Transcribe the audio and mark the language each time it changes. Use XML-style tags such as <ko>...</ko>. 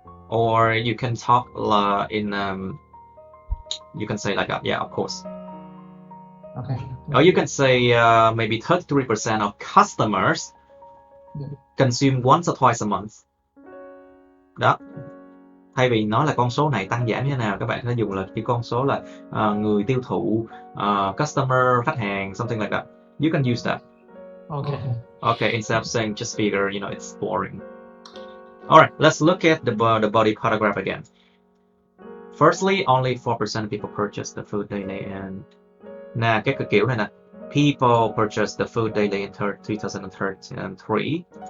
<en>Or you can talk in you can say like that, yeah, of course. Okay. Or you can say maybe 33% of customers consume once or twice a month.</en> <vi>Đó. Thay vì nói là con số này tăng giảm như thế nào, các bạn có dùng là cái con số là người tiêu thụ, customer, khách hàng,</vi> <en>something like that. You can use that. Okay. Okay, instead of saying just figure, you know, it's boring. Alright, let's look at the body paragraph again. Firstly, only 4% of people purchase the food daily, and</en> <vi>nè, cái kiểu này nè,</vi> <en>people purchase the food daily in 2003.</en>